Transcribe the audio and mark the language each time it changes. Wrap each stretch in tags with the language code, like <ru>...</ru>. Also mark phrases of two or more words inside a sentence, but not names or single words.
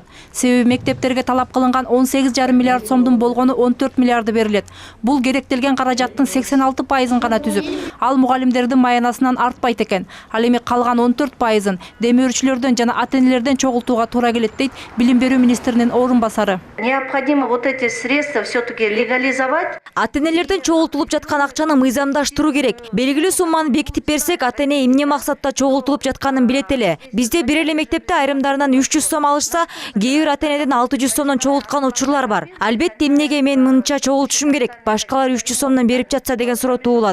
<ky>Себеби мектептерге талап кылынган 18,5 миллиард сомдун болгону 14 миллиарды берилет. Бул керектелген каражаттын 86%-ын гана түзүп, ал мугалимдердин маянасынан артпайт экен. Ал эми калган 14%-ын демөөрчүлөрдөн жана ата-энелерден чогултууга туура келет дейт билим берүү министринин орун басары.</ky> <ru>Необходимо вот эти средства все-таки легализовать.</ru> <ky>Ата-энелерден чогултулуп жаткан акчаны мыйзамдаштыруу керек. Белгилүү сумманы бекитип берсек, ата-эне эмне максатта чогултулуп жатканын билет эле. Бизде бир эле мектепте айрымдарынан 300 сом алышса, кээ бир ата-энеден 600 сомдон чогулткан учурлар бар. Албетте эмнеге мен мынча чогултушум керек, башкалар 300 сомдон берип жатса деген суроо туулат.</ky>